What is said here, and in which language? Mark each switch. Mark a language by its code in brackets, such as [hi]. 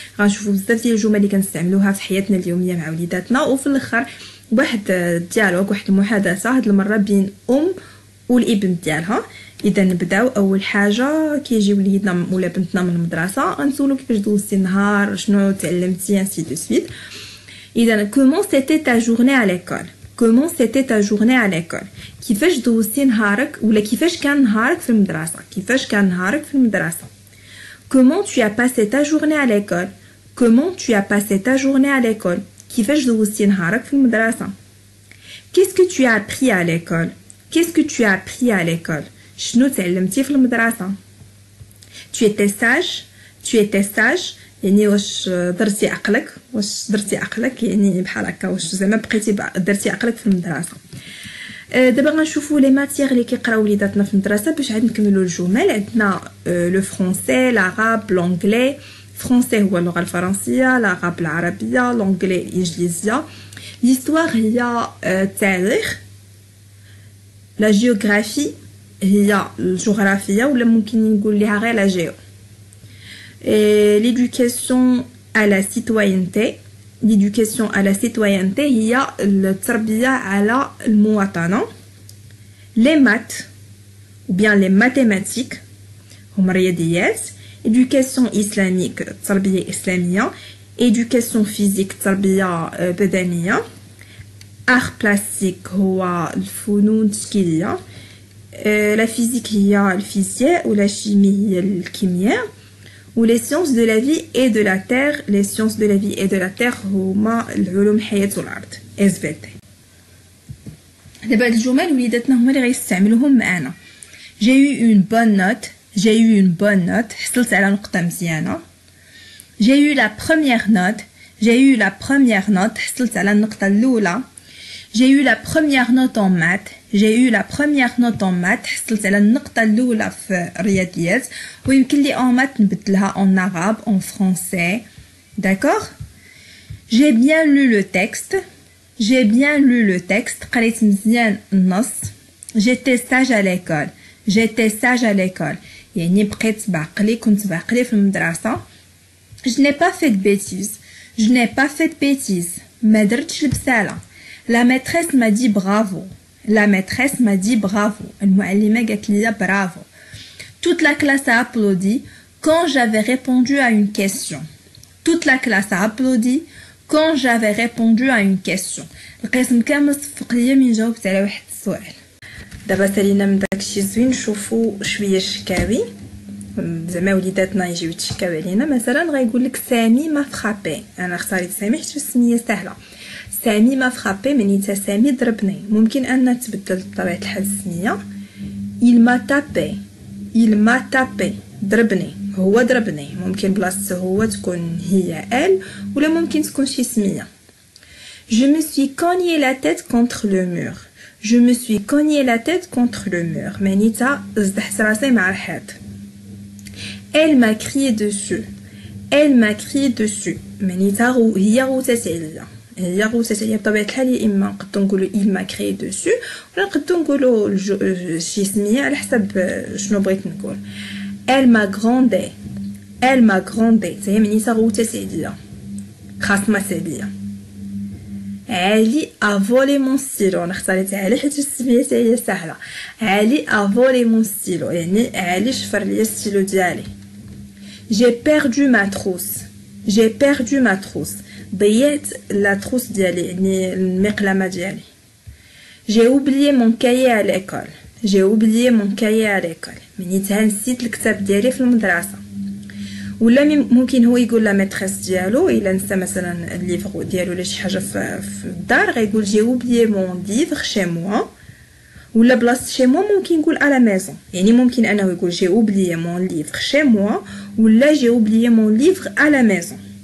[ar] غنشوفوا بزاف ديال الجمل اللي كنستعملوها في حياتنا اليوميه مع وليداتنا، وفي الاخر واحد الديالوج، واحد المحادثه هاد المره بين والابن ديالها. اذا نبداو. اول حاجه كيجي وليدنا ولا بنتنا من المدرسه غنسولو كيفاش دوزتي النهار، شنو تعلمتي، انسي دو سويت. [fr] اذا كومون سيتي تا جورني على ليكول. Comment c'était ta journée à l'école؟ [ar] كيفاش دوزتي نهارك ولا كيفاش كان نهارك في المدرسة؟ كيفاش كان نهارك في المدرسة؟ [fr] Comment tu as passé ta journée à l'école؟ Comment tu as passé ta journée à l'école؟ [ar] كيفاش دوزتي نهارك في المدرسة؟ [fr] Qu'est-ce que tu as appris à l'école؟ Qu'est-ce que tu as appris à l'école؟ [ar] شنو تعلمتي في المدرسة؟ [fr] Tu étais sage؟ Tu étais sage؟ [ar] يعني واش درتي عقلك، يعني بحال هكا، واش زعما بقيتي درتي عقلك في المدرسه. دابا غنشوفوا لي ماتيغ اللي كيقراو وليداتنا في المدرسه باش عاد نكملوا الجمل. عندنا لو فرونسي، العرب، لونجلي. فرونسي هو اللغه الفرنسيه، العرب العربيه، لونجلي الانجليزيه. ليستوار هي التاريخ، لا جيوغرافي هي الجغرافيا، ولا ممكن نقول ليها غير لا جيو. [fr] L'éducation à la citoyenneté. L'éducation à la citoyenneté [ar] هي التربية على المواطنة. [fr] Les maths ou bien les mathématiques [ar] هما الرياضيات. [fr] Éducation islamique [ar] التربية إسلامية. [fr] Éducation physique [ar] التربية بدنية. [fr] Art plastique [ar] هو الفنون التشكيلية. [fr] La physique [ar] هي الفيزياء، ولا chimie هي الكيمياء. [fr] ou les sciences de la vie et de la terre. les sciences de la vie et de la terre [ar] هما العلوم الحياة والأرض [fr] SVT. [ar] دابا هاد الجمل وليداتنا هما اللي غيستعملوهم معانا. [fr] j'ai eu une bonne note. j'ai eu une bonne note [ar] حصلت على نقطة مزيانة. [fr] j'ai eu la première note. j'ai eu la première note [ar] حصلت على النقطة الأولى. [fr] j'ai eu la première note en maths. j'ai eu la première note en maths [ar] حصلت على النقطة الأولى في الرياضيات. ويمكن لي [fr] en maths [ar] نبدلها [fr] en arabe, en français. d'accord. j'ai bien lu le texte. j'ai bien lu le texte [ar] قريت مزيان النص. [fr] j'étais sage à l'école. j'étais sage à l'école [ar] يعني بقيت بعقلي، كنت بعقلي في المدرسة. [fr] je n'ai pas fait de bêtises. je n'ai pas fait de bêtises [ar] ما درتش البسالة. [fr] la maîtresse m'a dit bravo. la maîtresse m'a dit bravo. [ar] المعلمة قالت لي bravo. [fr] toute la classe a applaudi quand j'avais répondu à une question. toute la classe a applaudi quand j'avais répondu à une question. [ar] القسم كامل صفق ليا من جاوبت على واحد السؤال. دابا سالينا من داكشي زوين، نشوفوا شويه الشكاوي. زعما وليداتنا يجيو يتشكاو علينا. مثلا غايقول لك سامي ما فرابي. انا اختاريت سامي حيت السميه سهله. سامي ما فرابي معناتها سامي ضربني. ممكن ان تبدل بطبيعه الحال السميه. [fr] il m'a tapé. [ar] il m'a tapé ضربني، هو ضربني. ممكن بلاصه هو تكون هي ال، ولا ممكن تكون شي سميه. [fr] je me suis cogné la tête contre le mur. je me suis cogné la tête contre le mur [ar] معناتها زدحت راسي مع الحيط. [fr] elle m'a crié dessus. elle m'a crié dessus [ar] معناتها هي غوتات عليا. هي غوتات عليا بطبيعه الحال. يا اما نقدروا نقولوا [fr] il m'a crié dessus، [ar] ولا نقدروا نقولوا شي سميه على حسب شنو بغيت نقول. [fr] elle m'a grondé. elle m'a grondé [ar] هي معناتها غوتات عليا، خاصمت عليا. [fr] علي a volé mon stylo. [ar] انا اختاريت علي حيت السميه هي سهله. علي [fr] a volé mon stylo [ar] يعني علي شفر ليا الستيلو ديالي. [fr] j'ai perdu ma trousse. j'ai perdu ma trousse [ar] ضيعت لا تروس ديالي يعني المقلمه ديالي. [fr] j'ai oublié mon cahier à l'école. j'ai oublié mon cahier à l'école [ar] معناتها نسيت الكتاب ديالي في المدرسه. ولا ممكن هو يقول لا ميتريس ديالو الا نسى مثلا الليفر ديالو ولا شي حاجه في الدار، غيقول جي اوبليي مون ليفر شي موا. ولا بلاصه شي موا ممكن يقول على ميزون، يعني ممكن انه يقول جي اوبليي مون ليفر شي موا، ولا جي اوبليي مون ليفر على ميزون.